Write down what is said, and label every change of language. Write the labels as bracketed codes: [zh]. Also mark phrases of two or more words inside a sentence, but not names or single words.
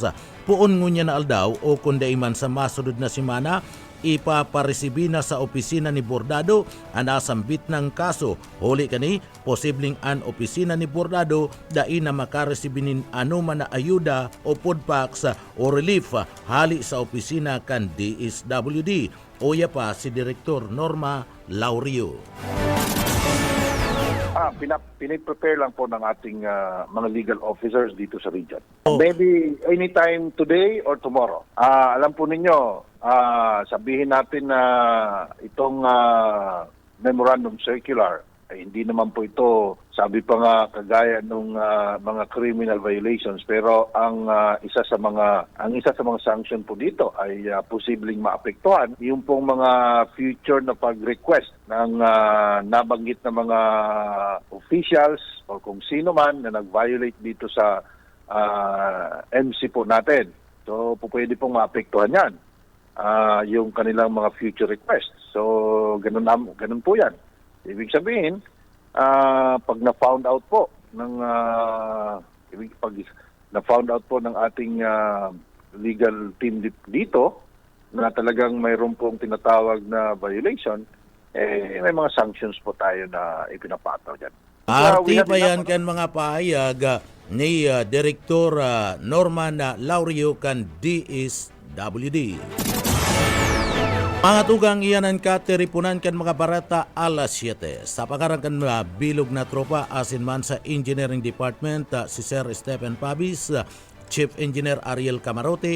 [bik] Puon ngunya na aldaw o kundaiman sa masunod na simana ipaparesibi na sa opisina ni Bordado ang nasambit ng kaso. Huli kani, posibleng an opisina ni Bordado dai na makaresibinin anuman na ayuda o food packs o relief hali sa opisina kan DSWD. Oya pa si Direktor Norma Laurio. [tl] Piniprepare lang po ng ating mga [en] legal officers [tl] dito sa region. [en] Maybe anytime today or tomorrow. [tl] Alam po ninyo, sabihin natin na itong [en] memorandum circular, [tl] hindi naman po ito, sabi pa nga kagaya ng mga [en] criminal violations, [tl] pero ang isa sa mga sanction po dito ay posibleng maapektuhan yung pong mga future na pag-request ng nabanggit na mga officials o kung sino man na nag-violate dito sa MC po natin. So pwede pong maapektuhan yan yung kanilang mga [en] future requests. [tl] So ganun po yan. Ibig sabihin, pag na-found out po ng ating [en] legal team [tl] dito na talagang mayroon pong tinatawag na violation, may mga sanctions po tayo na ipinapataw dyan. [bik] Arti pa yan kan mga pahayag ni Direktor Norman Laurio kan DSWD. Mga tugang iyanan ka teripunan kan mga barata alas 7. Sa pangarang kan mga bilog na tropa asin man sa Engineering Department si Sir Stephen Pabis, Chief Engineer Ariel Camarote.